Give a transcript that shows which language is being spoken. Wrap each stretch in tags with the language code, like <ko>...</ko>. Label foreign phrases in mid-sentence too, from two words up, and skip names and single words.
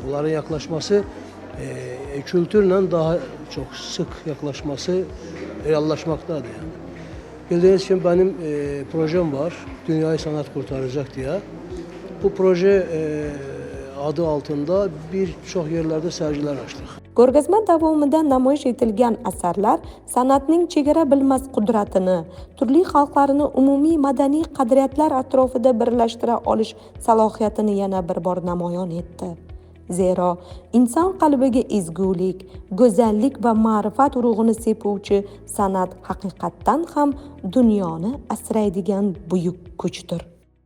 <tr>Bunların yaklaşması kültürle daha çok sık yaklaşması reallaşmaktadır. Yani. Bildiğiniz için benim projem var. Dünyayı sanat kurtaracak diye. Bu proje adı altında birçok yerlerde sergiler açtık.</tr> <uz>Ko'rgazma davomida namoyish etilgan asarlar san'atning chegara bilmas qudratini, turli xalqlarni umumiy madaniy qadriyatlar atrofida birlashtira olish salohiyatini yana bir bor namoyon etdi. Zero, inson qalbiga ezgulik, go'zallik va ma'rifat urug'ini sepuvchi san'at haqiqatdan ham dunyoni asraydigan buyuk kuchdir.</uz>